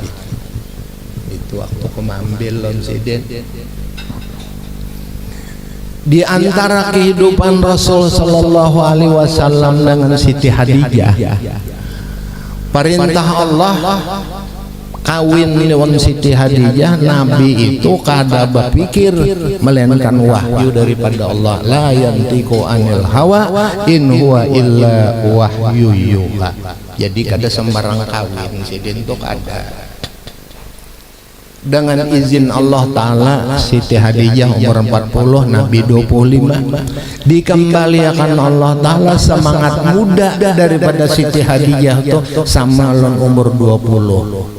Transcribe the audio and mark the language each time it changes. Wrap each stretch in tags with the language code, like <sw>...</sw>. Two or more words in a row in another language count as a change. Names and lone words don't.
<bjn>Itu waktu kumambil lon Sidin di antara kehidupan Rasul</bjn> <ar>Sallallahu Alaihi Wasallam</ar> <bjn>dengan Siti Hadijah perintah Allah kawin lawan Siti Hadijah. Nabi itu kada berpikir melainkan wahyu daripada Allah,</bjn> <ar>la yantiqu anil hawa in huwa illa wahyu yuha.</ar> <bjn>Jadi kada sembarang kawin Sidin itu kada. Dengan izin Allah Ta'ala Siti Hadijah umur 40, Nabi 25, dikembalikan Allah Ta'ala semangat muda daripada Siti Hadijah itu sama lon umur 20.</bjn>